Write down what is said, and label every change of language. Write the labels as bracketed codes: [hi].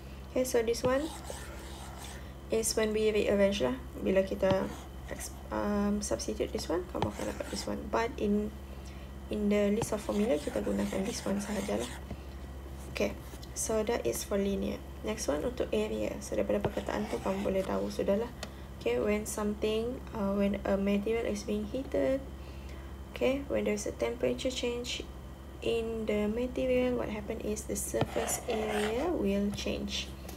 [en] Okay, so this one is when we rearrange lah. [ms] Bila kita [en] substitute this one, [ms] kamu akan dapat [en] this one. But in the list of formula, [ms] kita gunakan [en] this one [ms] sahajalah. [en] Okay, so that is for linear. Next one [ms] untuk [en] area. [ms] So daripada perkataan tu kamu boleh tahu sudahlah. [en] Okay, when a material is being heated, okay, when there's a temperature change in the material, what happen is the surface area will change.